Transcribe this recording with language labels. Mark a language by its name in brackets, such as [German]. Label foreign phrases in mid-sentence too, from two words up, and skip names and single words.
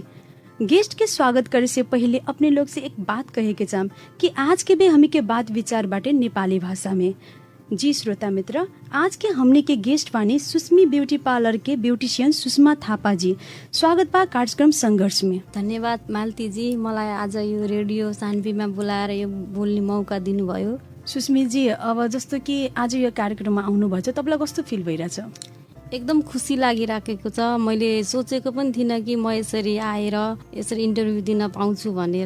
[Bhojpuri] गेस्ट के स्वागत करे से पहले अपने लोग से एक बात कहे के चाहम कि आज के भी हमी के बात विचार बाटे नेपाली भाषा में। जी श्रोता मित्र, आज के हमने के गेस्ट बानी सुस्मी ब्यूटी पार्लर के ब्यूटिशियन सुषमा थापा जी। स्वागत बा कार्यक्रम संघर्ष में। [Nepali] धन्यवाद मालती जी, मलाई आज यो रेडियो सान्वीमा बोलाएर यो बोल्ने मौका दिनुभयो। सुस्मी जी, अब जस्तो कि आज यो कार्यक्रममा आउनुभएको छ, तपाईँलाई कस्तो फिल भइरहेछ? एकदम खुसी लागिराखेको छ। मैले सोचेको पनि थिइनँ कि म यसरी आएर यसरी इन्टरभ्यू दिन पाउँछु भनेर।